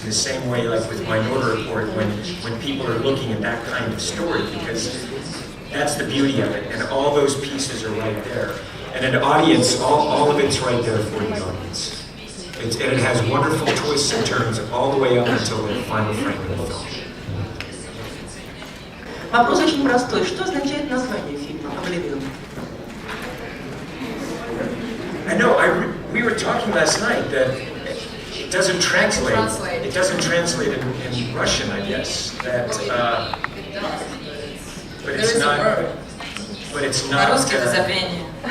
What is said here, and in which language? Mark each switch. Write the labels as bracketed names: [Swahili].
[English] In the same way, like with Minority Report, when people are looking at that kind of story, because that's the beauty of it, and all those pieces are right there. And an audience, all of it's right there for the audience. And it has wonderful twists and turns all the way up until the final frame of the film. [Russian] Вопрос очень простой. Что означает название фильма «Oblivion»? [English] I know. We were talking last night that it doesn't translate. It doesn't translate in Russian, I guess. That, but it's not. but it's not. [Russian] По-русски это забвение.